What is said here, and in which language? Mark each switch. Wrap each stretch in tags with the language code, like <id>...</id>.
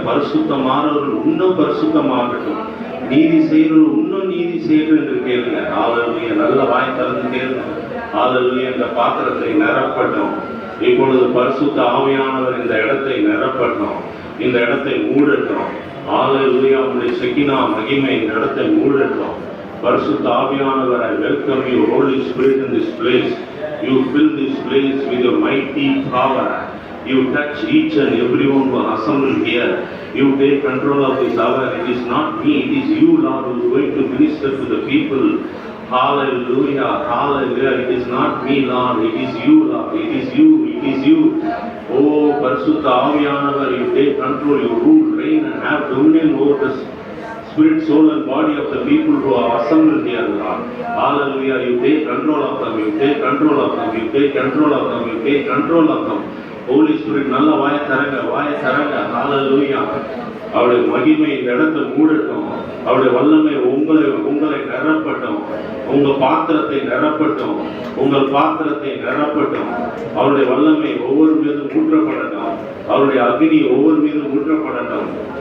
<ta>பரிசுத்தமானவர்கள் இன்னும் பரிசுத்தமாகட்டும், நீதி செய்கிறவர்கள் இன்னும் நீதி செய்யணும் என்று கேளுங்க. ஹல்லேலூயா. நல்ல வாய் திறந்து கேளுங்க. ஹல்லேலூயா. இந்த பாத்திரத்தை நிரப்பட்டும். இப்பொழுது பரிசுத்த ஆவியானவர் இந்த இடத்தை நிரப்பட்டும், இந்த இடத்தை மூடட்டும். ஹல்லேலூயா. உங்களுடைய செக்கினா மகிமை இந்த இடத்தை மூடட்டும்.</ta> <en>பரிசுத்த ஆவியானவர், I welcome you, Holy Spirit, in this place. You fill this place with your mighty power. You touch each and everyone who are assembled here. You take control of this hour. It is not me, it is you, Lord, who is going to minister to the people. Hallelujah, hallelujah. It is not me, Lord, it is you, Lord, it is you, it is you. Oh, Parishuddha Aaviyanavaru, you take control, you rule, reign and have dominion over the spirit, soul and body of the people who are assembled here, Lord. Hallelujah. You take control of them, you take control of them, you take control of them, you take control of them.</en> <ta>Holy Spirit, நல்ல வாயை தரங்க. Hallelujah. அவருடைய மகிமை இந்த இடத்தை மூடட்டும். அவருடைய வல்லமை உங்களை நிரப்பட்டும். உங்க பாத்திரத்தை நிரப்பட்டும். உங்கள் பாத்திரத்தை நிரப்பட்டும். அவருடைய வல்லமை ஒவ்வொரு மீதும் ஊற்றப்படட்டும். அவருடைய அக்னி ஒவ்வொரு மீதும் ஊற்றப்படட்டும்.</ta>